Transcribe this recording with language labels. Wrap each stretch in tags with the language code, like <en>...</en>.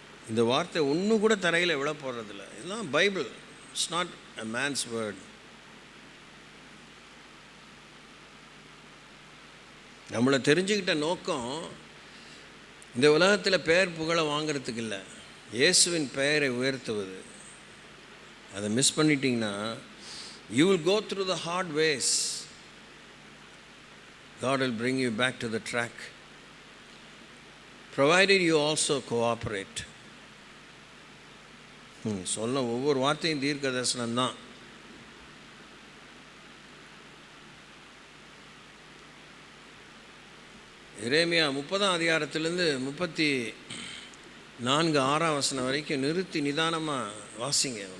<ta>இந்த வார்த்தை ஒன்று கூட தரையில் எவ்வளோ போடுறதில்ல. இதெல்லாம் Bible,</ta> <en>It's not a man's word.</en> <ta>நம்மளை தெரிஞ்சுக்கிட்ட நோக்கம் இந்த உலகத்தில் பெயர் புகழை வாங்கிறதுக்கு இல்லை, இயேசுவின் பெயரை உயர்த்துவது. அதை மிஸ் பண்ணிட்டீங்கன்னா</ta> <en>you will go through the hard ways. God will bring you back to the track, provided you also cooperate.</en> <ta>சொன்ன ஒவ்வொரு வார்த்தையும் தீர்க்க தரிசனம் தான். எரேமியா 30ஆம் அதிகாரத்திலேருந்து 34:6 வரைக்கும் நிறுத்தி நிதானமாக வாசிங்க.</ta>